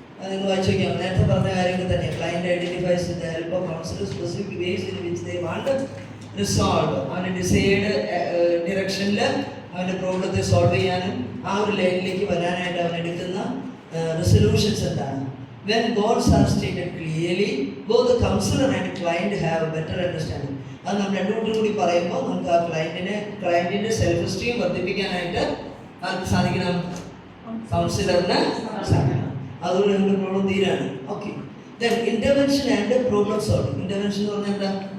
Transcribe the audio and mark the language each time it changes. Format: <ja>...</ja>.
<ml>നിങ്ങൾ വായിച്ചു നോക്കിയാൽ നേരത്തെ പറഞ്ഞ കാര്യങ്ങൾ തന്നെ.</ml> <en>Client identifies with the help of counsellor specific ways in which they want resolve.</en> <ml>അവൻ്റെ ഡിസൈഡ് ഡിറക്ഷനിൽ അവൻ്റെ പ്രോബ്ലത്തെ സോൾവ് ചെയ്യാനും ആ ഒരു ലൈനിലേക്ക് വരാനായിട്ട് അവൻ എടുക്കുന്ന റെസൊല്യൂഷൻസ് എന്താണ്?</ml> <en>When goals are stated clearly, both the counselor and client have a better understanding.</en> <ml>അത് നമ്മൾ രണ്ടുകൂട്ടും കൂടി പറയുമ്പോൾ നമുക്ക് ആ ക്ലയൻറ്റിൻ്റെ സെൽഫ് എസ്റ്റീം വർദ്ധിപ്പിക്കാനായിട്ട് ആർക്ക് സാധിക്കണം? കൗൺസിലറിന് സാധിക്കണം. അതുകൊണ്ട് നമ്മുടെ problem തീരാണ്. Okay.</ml> <en>Then intervention and problem solving.</en> <ml>Intervention എന്ന് പറഞ്ഞാൽ എന്താ?</ml>